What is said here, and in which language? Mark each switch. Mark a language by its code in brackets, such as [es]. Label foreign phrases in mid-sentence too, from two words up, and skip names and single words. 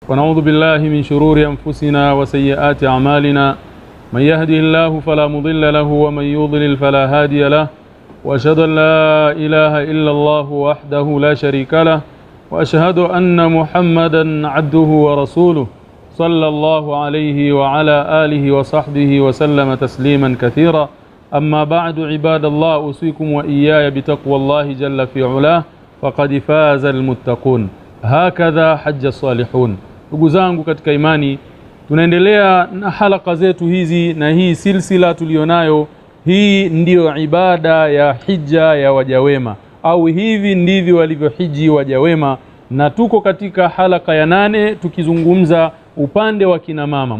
[ar] ونعوذ بالله من شرور أنفسنا وسيئات أعمالنا من يهده الله فلا مضل له ومن يضلل فلا هادي له وأشهد أن لا إله إلا الله وحده لا شريك له وأشهد أن محمدا عبده ورسوله صلى الله عليه وعلى آله وصحبه وسلم تسليما كثيرا. أما بعد عباد الله، أوصيكم وإياي بتقوى الله جل في علاه فقد فاز المتقون. هكذا حج الصالحون. [sw] Ndugu zangu katika imani, tunaendelea na halaka zetu hizi na hii silsila tulionayo. Hii ndiyo ibada ya hija ya wajawema, au hivi ndivyo walivyohiji wajawema, na tuko katika halaka ya 8 tukizungumza upande wa kina mama.